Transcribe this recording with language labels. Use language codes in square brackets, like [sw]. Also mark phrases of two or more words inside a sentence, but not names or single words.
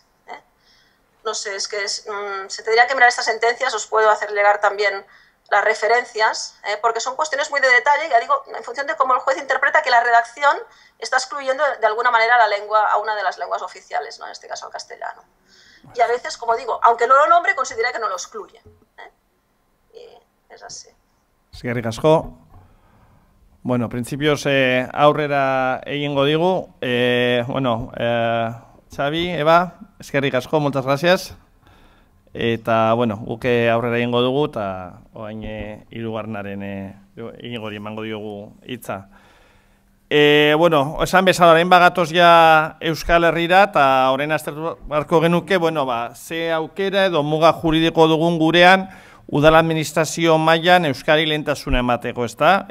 [es] No sé, es que se tendría que mirar estas sentencias, os puedo hacer llegar también las referencias, porque son cuestiones muy de detalle, ya digo, en función de cómo el juez interpreta que la redacción está excluyendo de alguna manera la lengua, a una de las lenguas oficiales, ¿no? En este caso al castellano. y a veces, como digo, aunque no lo nombre, considera que no lo excluye. Y es así. [eu] Eskerrik asko. Bueno, principios aurrera egingo digu. Bueno, Xavi, Eva, eskerrik asko, [es] muchas gracias. [eu] Eta, bueno, guke aurrera egingo dugu, eta oain hirugarrenaren Iñigori emango diogu hitza. Bueno, esan bezala, orain bagatoz ja Euskal Herrira, eta orain aztertu beharko genuke, bueno, ze aukera edo muga juridiko dugun gurean, udal administrazio mailan Euskari lehentasuna emateko, ezta?